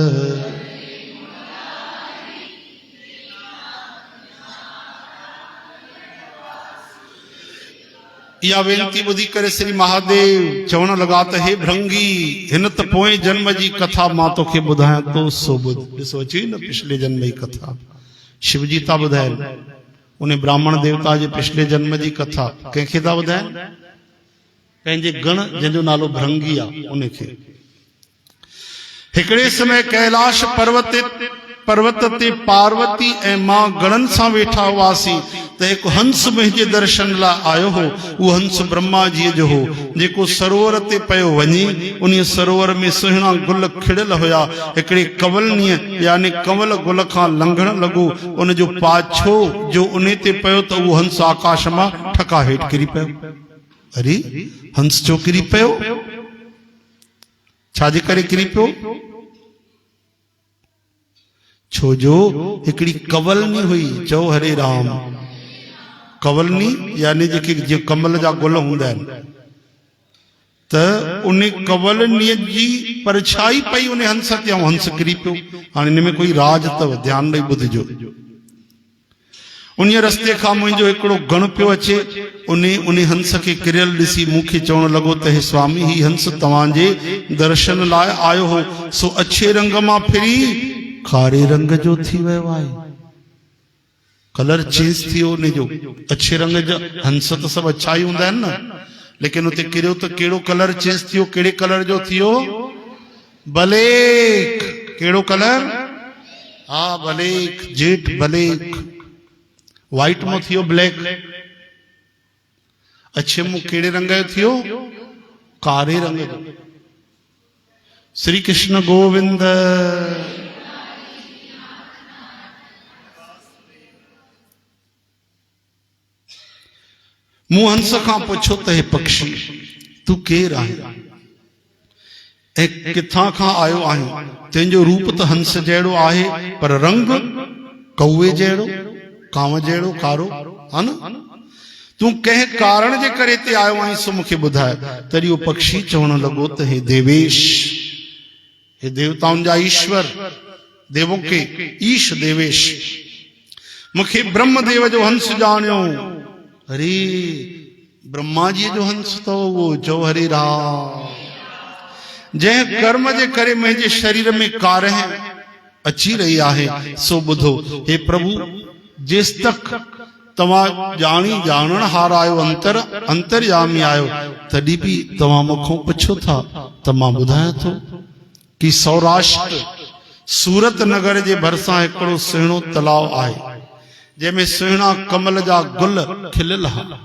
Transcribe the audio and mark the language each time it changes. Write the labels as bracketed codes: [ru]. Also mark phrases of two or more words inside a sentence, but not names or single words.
[sd] या वेनती ॿुधी करे श्री महादेव चवण लॻा त हे भृंगी, हिन त पोएं जन्म जी कथा मां तोखे ॿुधायां तो सो ॿुध। ॾिसो अची न पिछले जन्म जी कथा, शिवजी था ॿुधाइनि, उन ब्राह्मण देवता जे पिछले जन्म जी कथा कंहिंखे था ॿुधाइनि? पंहिंजे गण जंहिंजो नालो भृंगी आहे उनखे। हिकिड़े समय कैलाश पर्वत ते पार्वती ऐं मां गणनि सां वेठा हुआसीं त हिकु हंस मुंहिंजे दर्शन लाइ आयो हो। उहो हंस ब्रह्मा जी जो हो, जेको सरोवर ते पियो वञे। उन सरोवर में सुहिणा गुल खिड़ियल हुया। हिकिड़े कवलनीअ यानी कंवल गुल खां लंघण लॻो, उन जो पाछो जो उन ते पियो त उहो हंस आकाश मां ठका हेठि किरी पियो। अरे हंस छो किरी पियो? छाजे करे किरी पियो? छो जो हिकिड़ी कवलनी हुई। चओ हरे राम। कवलनी यानी जेके कमल जा गुल हूंदा आहिनि, त उन कवलनीअ जी परछाई पई उन हंस ते, ऐं हंस किरी पियो। हाणे हिन में कोई राज अथव, ध्यानु ॾेई ॿुधिजो। उन रस्ते खां मुंहिंजो हिकिड़ो गण पियो अचे, उन हंस खे किरियल ॾिसी मूंखे चवणु लॻो त हे स्वामी, ही हंस तव्हांजे दर्शन लाइ आयो हो, सो अछे रंग मां फिरी कारे रंग जो थी वियो आहे। [en] color change [sd] थी वियो उनजो। अछे रंग जा हंस त सभु अच्छा ई हूंदा आहिनि न, लेकिन उते किरियो त कहिड़ो [en] color change [sd] थी वियो? कहिड़े कलर जो थी वियो? ब्लैक। कहिड़ो कलर? हा ब्लैक, [en] jet black. [sd] वाइट में थियो ब्लैक। अच्छे मुंह केड़े रंग जो थियो? कारे रंग जो। श्री कृष्ण गोविंद। मूं हंस खां पुछो त हे पक्षी तू केर आहे ऐं किथां खां आयो आहे? तुंहिंजो रूप त हंस जहिड़ो आहे, पर रंग कौए जहिड़ो, कांव जहिड़ो कारो, है न? तू कंहिं कारण जे करे ते आयो आहीं सो मूंखे ॿुधाए। तॾहिं उहो पक्षी चवण लॻो त हे देवेश, हे देवताउनि जा ईश्वर, [hi] देवों के ईश [sd] देवेश, मूंखे ब्रह्मदेव जो हंस ॼाणियो। अरे ब्रह्मा जी जो हंस तो वो जो हरे राम, जंहिं कर्म जे करे मुंहिंजे शरीर में कारह अची रही आहे सो ॿुधो। हे प्रभु, जेस तक तव्हां ॼाणी ॼाणण हार आयो, अंतर्यामी आयो, तॾहिं बि तव्हां मूंखां पुछो था त मां ॿुधायां थो कि सौराष्ट्र सूरत नगर जे भरिसां हिकिड़ो सुहिणो तलाव आहे, जंहिंमें सुहिणा कमल जा गुल खिलियल हा।